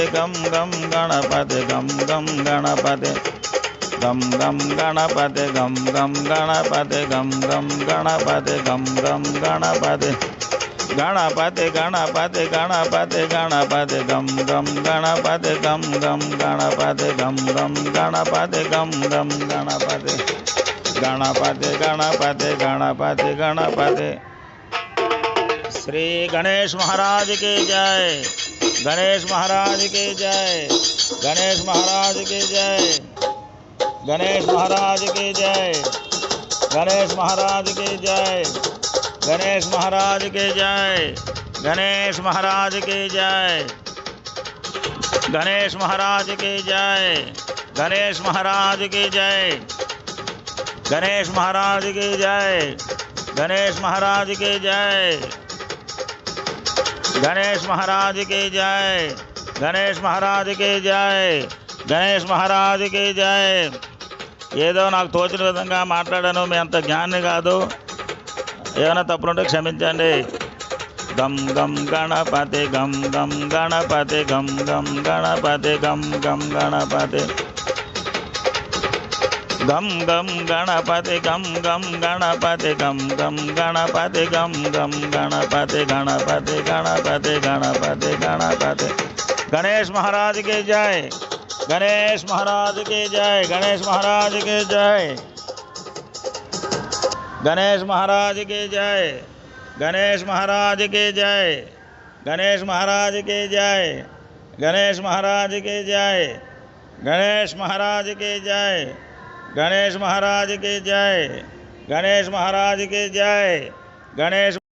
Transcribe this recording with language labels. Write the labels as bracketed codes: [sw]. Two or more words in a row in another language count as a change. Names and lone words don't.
[te] గం గం గణపతి గం గం గణపతి గం గం గణపతి గం గం గణపతి గం గం గణపతి గం గం గణపతి గణపతి గణపతి గణపతి గణపతి గం గం గణపతి గం గం గణపతి గం గం గణపతి గం గం గణపతి గణపతి గణపతి గణపతి గణపతి. [hi] श्री गणेश महाराज की जय, गणेश महाराज की जय, गणेश महाराज की जय, गणेश महाराज की जय, गणेश महाराज की जय, गणेश महाराज की जय, गणेश महाराज की जय, गणेश महाराज की जय, गणेश महाराज की जय, गणेश महाराज की जय, गणेश महाराज की जय, गणेश महाराज की जय, गणेश महाराज की जय, गणेश महाराज की जय. [te] ఏదో నాకు తోచిన విధంగా మాట్లాడాను, మీ అంత జ్ఞాని కాదు, ఏమైనా తప్పులుంటే క్షమించండి. గం గం గణపతి గం గం గణపతి గం గం గణపతి గం గం గణపతి [hi] गम गम गणपति गम गम गणपति गम गम गणपति गम गम गणपति गणपति [te] गणपति गणपति गणपति। [hi] गणेश महाराज के जय, गणेश महाराज के जय, गणेश महाराज के जय, गणेश महाराज के जय, गणेश महाराज के जय, गणेश महाराज के जय, गणेश महाराज के जय, गणेश महाराज के जय, गणेश महाराज के जय, गणेश महाराज के जय, गणेश